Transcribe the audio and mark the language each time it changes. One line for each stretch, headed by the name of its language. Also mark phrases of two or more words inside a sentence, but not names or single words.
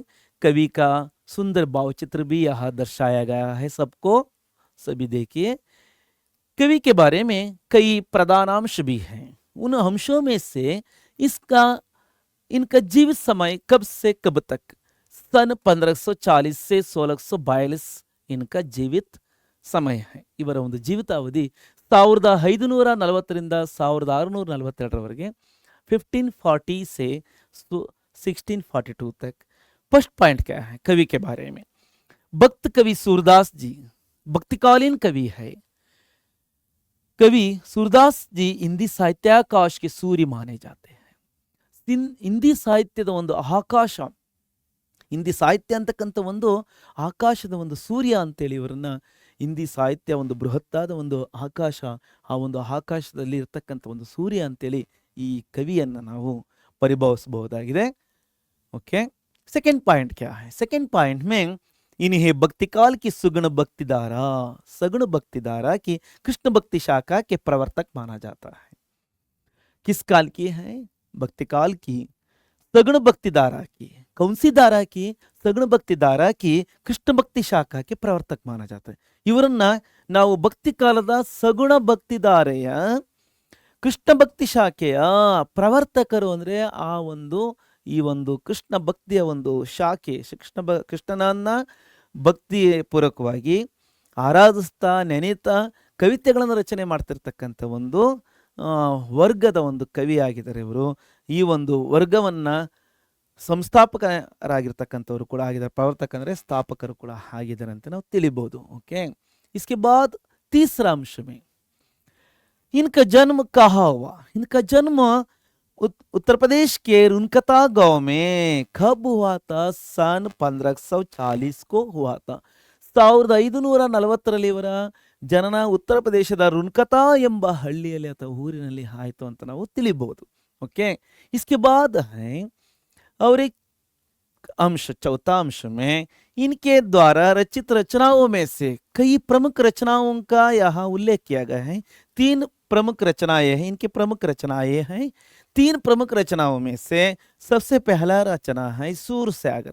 Hindi: कवि का सुंदर भावचित्र भी यहाँ दर्शाया गया है सबको, सभी देखिए। कवि के बारे में कई प्रधान अंश भी हैं। उन अंशों में से इनका जीवित समय कब से कब तक, सन 1540 से 1642 इनका जीवित समय है।
Kannada: ಇವರ ಒಂದು ಜೀವಿತಾವಧಿ 1540 ರಿಂದ 1642
Hindi: 1540 से 1642 तक।
English: first point
Hindi: क्या है कवि के बारे में? भक्त कवि सूरदास जी भक्तिकालीन कवि है। कवि सूरदास जी
Kannada: ಹಿಂದಿ ಸಾಹಿತ್ಯಾಕಾಶ
Hindi: के सूर्य माने जाते हैं।
Kannada: ಹಿಂದಿ ಸಾಹಿತ್ಯದ ಒಂದು ಆಕಾಶ, ಹಿಂದಿ ಸಾಹಿತ್ಯ ಅಂತಕ್ಕಂಥ ಒಂದು ಆಕಾಶದ ಒಂದು ಸೂರ್ಯ ಅಂತೇಳಿ ಇವರನ್ನ, ಹಿಂದಿ ಸಾಹಿತ್ಯ ಒಂದು ಬೃಹತ್ತಾದ ಒಂದು ಆಕಾಶ, ಆ ಒಂದು ಆಕಾಶದಲ್ಲಿ ಇರ್ತಕ್ಕಂಥ ಒಂದು ಸೂರ್ಯ ಅಂತೇಳಿ ಈ ಕವಿಯನ್ನು ನಾವು ಪರಿಭಾವಿಸಬಹುದಾಗಿದೆ।
Hindi: ओके,
English: second point
Hindi: क्या है?
English: second point
Hindi: में इन्हें भक्तिकाल की सगुण भक्तिधारा की कृष्ण भक्ति शाखा के प्रवर्तक माना जाता है। किस काल की है? भक्तिकाल की सगुण भक्तिधारा की। कौन सी धारा की? सगुण भक्तिधारा की कृष्ण भक्ति शाखा के प्रवर्तक माना जाता है।
Kannada: ಇವರನ್ನ ನಾವು ಭಕ್ತಿ ಕಾಲದ ಸಗುಣ ಭಕ್ತಿಧಾರೆಯ ಕೃಷ್ಣ ಭಕ್ತಿ ಶಾಖೆಯ ಪ್ರವರ್ತಕರು ಅಂದ್ರೆ ಈ ಒಂದು ಕೃಷ್ಣ ಭಕ್ತಿಯ ಒಂದು ಶಾಖೆ, ಕೃಷ್ಣನನ್ನ ಭಕ್ತಿ ಪೂರ್ವಕವಾಗಿ ಆರಾಧಿಸ್ತಾ ನೆನೆತಾ ಕವಿತೆಗಳನ್ನು ರಚನೆ ಮಾಡ್ತಿರ್ತಕ್ಕಂಥ ಒಂದು ವರ್ಗದ ಒಂದು ಕವಿಯಾಗಿದ್ದಾರೆ ಇವರು। ಈ ಒಂದು ವರ್ಗವನ್ನ ಸಂಸ್ಥಾಪಕರಾಗಿರ್ತಕ್ಕಂಥವ್ರು ಕೂಡ ಆಗಿದ್ದಾರೆ, ಪ್ರವರ್ತಕ ಅಂದ್ರೆ ಸ್ಥಾಪಕರು ಕೂಡ ಆಗಿದ್ದಾರೆ ಅಂತ ನಾವು ತಿಳಿಬಹುದು।
Hindi: ओके, इसके बाद तीसरा अंश में इनका जन्म कहाँ हुआ? इनका जन्म उत्तर प्रदेश के रुनकता गांव में कब हुआ था? सन 1540 को हुआ था।
Kannada: 1540 ಇವರ ಜನನ ಉತ್ತರ ಪ್ರದೇಶದ ರುನ್ಕತಾ ಎಂಬ ಹಳ್ಳಿಯಲ್ಲಿ ಅಥವಾ ಊರಿನಲ್ಲಿ ಆಯಿತು ಅಂತ ನಾವು ತಿಳಿಬಹುದು।
Hindi: ओके, इसके बाद है और एक अंश, चौथा अंश में इनके द्वारा रचित रचनाओं में से कई प्रमुख रचनाओं का यहाँ उल्लेख किया गया है। 3 प्रमुख रचनाएं हैं, इनकी प्रमुख रचनाएं हैं। 3 प्रमुख रचनाओं में से सबसे पहला रचना है सूरसागर।